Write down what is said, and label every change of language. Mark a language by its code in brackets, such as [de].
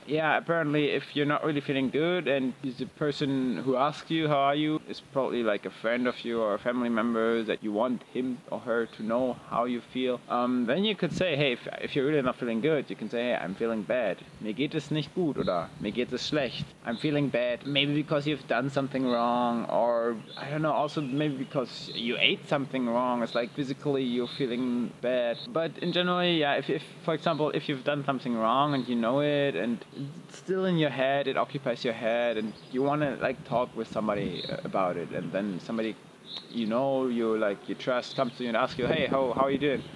[en] Yeah, apparently if you're not really feeling good and the person who asks you how are you is probably like a friend of you or a family member that you want him or her to know how you feel, then you could say, hey, if you're really not feeling good, you can say, hey, I'm feeling bad. [de] Mir geht es nicht gut oder mir geht es schlecht. [en] I'm feeling bad. Maybe because you've done something wrong, or I don't know, also maybe because you ate something wrong. It's like physically you're feeling bad. But in general, yeah, if for example, if you've done something wrong and you know it and it's still in your head, it occupies your head, and you want to like talk with somebody about it, and then somebody you trust comes to you and asks you, hey, how are you doing?